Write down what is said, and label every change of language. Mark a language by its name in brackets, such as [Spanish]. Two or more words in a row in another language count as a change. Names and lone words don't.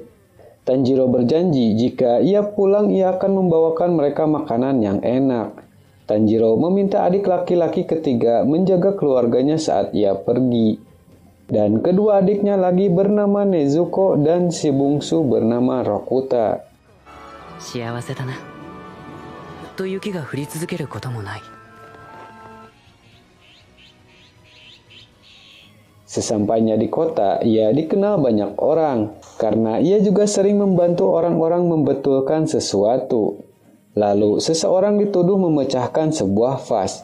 [Indonesian] Tanjiro berjanji jika ia pulang ia akan membawakan mereka makanan yang enak. Tanjiro meminta adik laki-laki ketiga menjaga keluarganya saat ia pergi. Dan kedua adiknya lagi bernama Nezuko dan si bungsu bernama Rokuta. [Japanese] 幸せだな。ずっと雪が降り続けることもない。 [Indonesian] Sesampainya di kota, ia dikenal banyak orang karena ia juga sering membantu orang-orang membetulkan sesuatu. Lalu seseorang dituduh memecahkan sebuah vas.